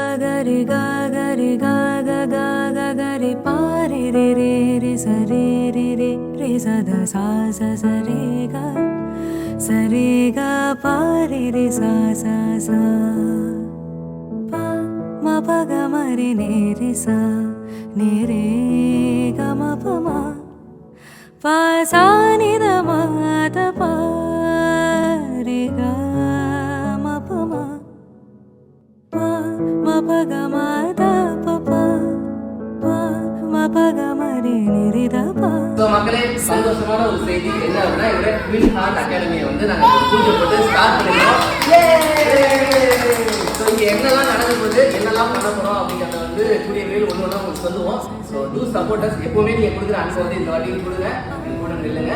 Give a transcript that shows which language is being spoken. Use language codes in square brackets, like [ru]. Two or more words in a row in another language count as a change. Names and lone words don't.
[ta] gari ga gari ga ga ga ga gari pa re re re re sa re re re re sa da sa sa re ga pa re re sa sa pa ma pa ga ma re ne re sa ne re ga ma pa ma pa sa ni da ma da pa re ga ma pa ma pa ma pa ga ma da pa pa pa ma pa ga ma re ni re da pa. So மக்களே, சந்தோஷமான ஒரு செய்தி என்ன அப்படின்னா இவரே ட்வின் ஹார்ட் அகாடமியை வந்து நாங்கள் பூஜை போட்டு ஸ்டார்ட் பண்ணிடுறோம். ஸோ இங்கே என்னெல்லாம் நடக்க போகுது, என்னெல்லாம் பண்ண போகிறோம் அப்படிங்கிறத வந்து கூடிய விரைவில் ஒன்று ஒன்றா உங்களுக்கு சொல்லுவோம். [en] so to supporters [ta] எப்போவுமே நீங்கள் கொடுக்குற அனுப்ப வந்து இந்த வாட்டியும் கொடுங்க, கூட நில்லுங்க.